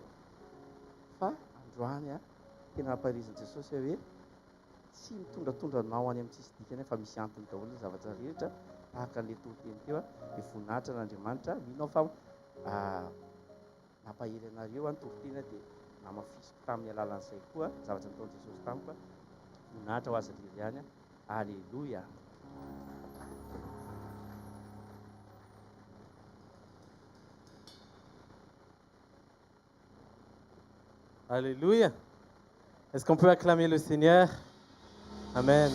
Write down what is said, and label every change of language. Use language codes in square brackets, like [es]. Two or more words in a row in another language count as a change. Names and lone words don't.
[mg] Fa androany a tena nampahirizin'i Jesosy hoe tsy mitondratondranao any amin'ny tsisy dikany fa misy antony daholo ny zavatra rehetra, tahaka an'ilay toroteny teo a. Dia voninahitra n'Andriamanitra mino aho fa nampahery anareo a ny toroteny a dia namafisiko tamin'ny alalan'izay koa zavatra nataon'i Jesosy tamiko a. Voninahitra ho azy irery ihany a. Alléluia. Alléluia. [fr] Est-ce qu'on peut acclamer le Seigneur? Amen.